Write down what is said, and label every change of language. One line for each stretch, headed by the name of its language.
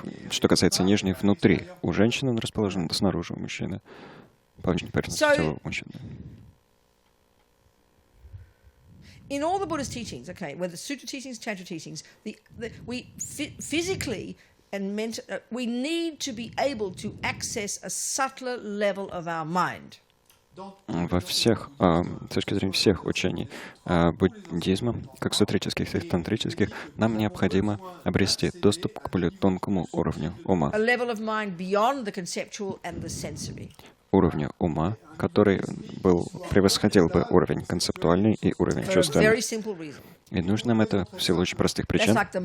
Russian: Что касается нижней, внутри. У женщины он расположен, снаружи у мужчины. По внешней поверхности тела у мужчины.
English: In all the Buddhist teachings, okay, whether sutra teachings, tantra teachings, we physically and mentally, we need to be able to access a subtler level of our mind.
Russian: Во всех, с точки зрения всех учений буддизма, как сутрических, так и тантрических, нам необходимо обрести доступ к более тонкому уровню ума.
English: A level of mind beyond the conceptual and the sensory.
Russian: Уровню ума, который превосходил бы уровень концептуальный и уровень чувственный. И нужно нам это в силу очень простых причин.